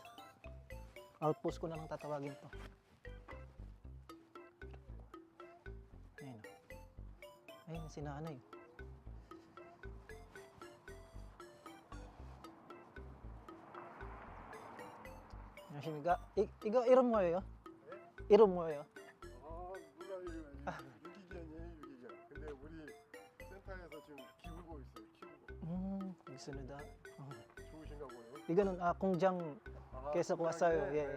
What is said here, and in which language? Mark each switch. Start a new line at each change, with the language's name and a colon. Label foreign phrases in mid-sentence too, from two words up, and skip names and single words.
Filipino: Outpost ko na lang tatawagin to. Ayun. Ayun si nanay. Shimiga,
Korean: 이거 이름 뭐예요? 이름 뭐예요? 몰라요. 유기견이에요, 유기견. 근데 우리 센터에서 지금 키우고 있어요. 키우고. 있습니다. 좋으신가 보네요. 이거는 공장 계속 왔어요. 예.